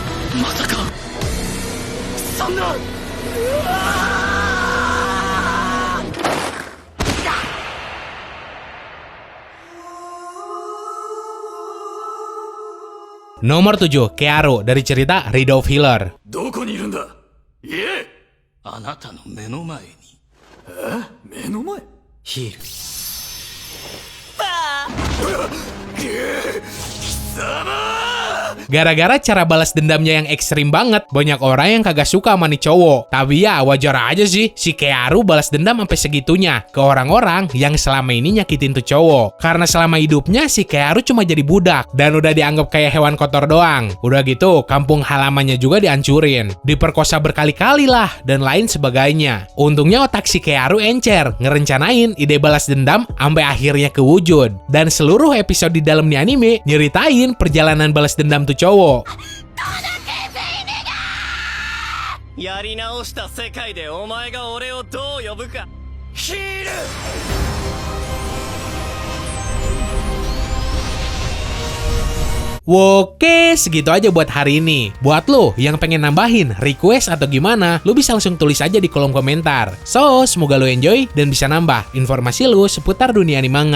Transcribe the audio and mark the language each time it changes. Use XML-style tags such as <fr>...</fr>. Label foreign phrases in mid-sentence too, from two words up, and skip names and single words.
<id>Nomor 7, Kearu dari cerita Rido of Healer.</id> <ja>どこにいるんだ言えあなたの目の前に目の前ヒール貴様</ja> <id>Gara-gara cara balas dendamnya yang ekstrim banget, banyak orang yang kagak suka sama nih cowok. Tapi ya wajar aja sih, si Kearu balas dendam sampai segitunya ke orang-orang yang selama ini nyakitin tuh cowok. Karena selama hidupnya si Kearu cuma jadi budak dan udah dianggap kayak hewan kotor doang. Udah gitu, kampung halamannya juga dihancurin, diperkosa berkali-kali lah dan lain sebagainya. Untungnya otak si Kearu encer, ngerencanain ide balas dendam sampai akhirnya kewujud. Dan seluruh episode di dalam nih anime nyeritain perjalanan balas dendam tuh cowok.</id> <ja>やり直した世界でお前が俺をどう呼ぶかヒール</ja> <id>Oke, segitu aja buat hari ini. Buat lo yang pengen nambahin, request atau gimana, lo bisa langsung tulis aja di kolom komentar. So, semoga lo enjoy dan bisa nambah informasi lo seputar dunia anime manga.</id>